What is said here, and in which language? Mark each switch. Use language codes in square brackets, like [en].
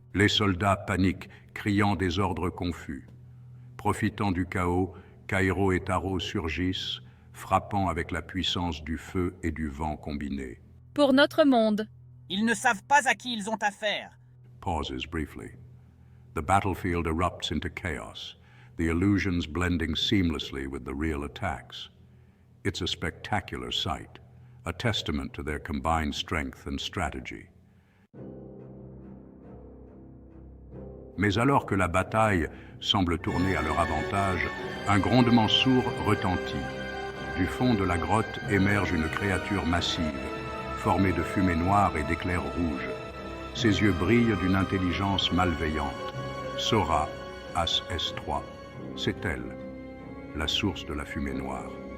[fr] Les soldats paniquent, criant des ordres confus. Profitant du chaos, Kairo et Taro surgissent, frappant avec la puissance du feu et du vent combinés. Pour notre monde. Ils ne savent pas à qui ils ont affaire. [en] Pauses briefly. The battlefield erupts into chaos, the illusions blending seamlessly with the real attacks. It's a spectacular sight, a testament to their combined strength and strategy. [fr] Mais alors que la bataille semble tourner à leur avantage, un grondement sourd retentit. Du fond de la grotte émerge une créature massive, formée de fumée noire et d'éclairs rouges. Ses yeux brillent d'une intelligence malveillante. Sora, As S3, c'est elle, la source de la fumée noire.